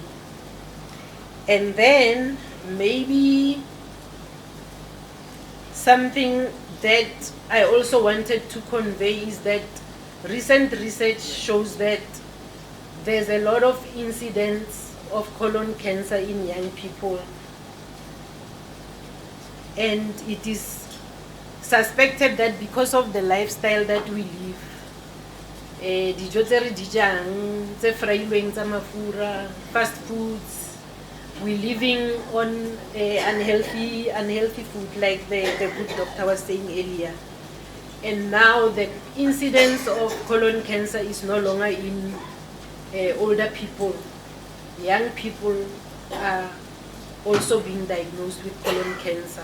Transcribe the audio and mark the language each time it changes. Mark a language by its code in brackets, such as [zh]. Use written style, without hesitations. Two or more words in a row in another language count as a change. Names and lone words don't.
[en] And then maybe something that I also wanted to convey is that recent research shows that there's a lot of incidents of colon cancer in young people, and it is suspected that because of the lifestyle that we live, [tn] dijo tse re di jang tse frailweng tsa mafura, [en] fast foods, we're living on unhealthy food, like the good doctor was saying earlier. And now the incidence of colon cancer is no longer in older people. Young people are also being diagnosed with colon cancer.